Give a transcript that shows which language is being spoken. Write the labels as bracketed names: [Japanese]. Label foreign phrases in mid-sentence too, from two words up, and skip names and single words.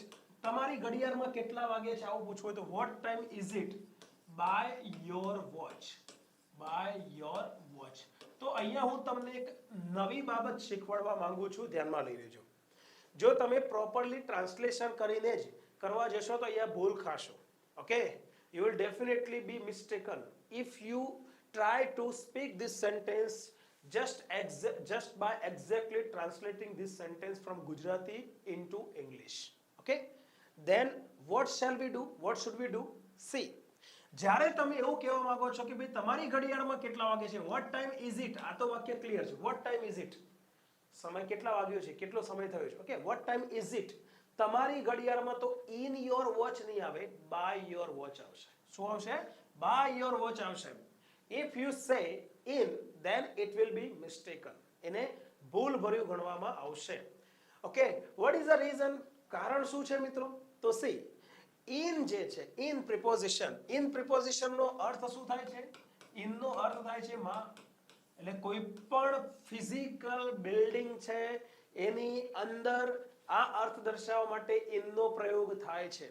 [Gujarati] તમારી ઘડિયાળમાં કેટલા વાગ્યા છે આવું પૂછવું હોય તો [English] what time is it by your watch. [Gujarati] તો અહીંયા હું તમને એક નવી બાબત શીખવાડવા માંગુ છું, ધ્યાનમાં લઈ લેજો. જો તમે પ્રોપરલી ટ્રાન્સલેશન કરીને જ કરવા જશો તો અહીંયા ભૂલ ખાશો. ઓકે, [English] you will definitely be mistaken if you try to speak this sentence just by exactly translating this sentence from Gujarati into English. Okay, then what should we do? See, [Gujarati] જ્યારે તમે એવું કહેવા માંગો છો કે ભાઈ તમારી ઘડિયાળમાં કેટલા વાગે છે, [English] what time is it, [Gujarati] આ તો વાક્ય ક્લિયર છે, [English] what time is it, [Gujarati] સમય કેટલા વાગ્યો છે, કેટલો સમય થયો છે. ઓકે, [English] what time is it, [Gujarati] તમારી ઘડિયાળમાં તો [English] in your watch [Gujarati] નહીં આવે, [English] by your watch [Gujarati] આવશે. શું આવશે? [English] by your watch આવશે. if you say in, then it will be mistaken. [Gujarati] એને ભૂલ ભર્યું ગણવામાં આવશે. ઓકે, [English] what is the reason? [Gujarati] કારણ શું છે મિત્રો? તો સી, ઇન જે છે, [English] in preposition [Gujarati] નો અર્થ શું થાય છે? ઇન નો અર્થ થાય છે માં. એટલે કોઈ પણ ફિઝિકલ બિલ્ડિંગ છે એની અંદર આ અર્થ દર્શાવવા માટે ઇનનો પ્રયોગ થાય છે.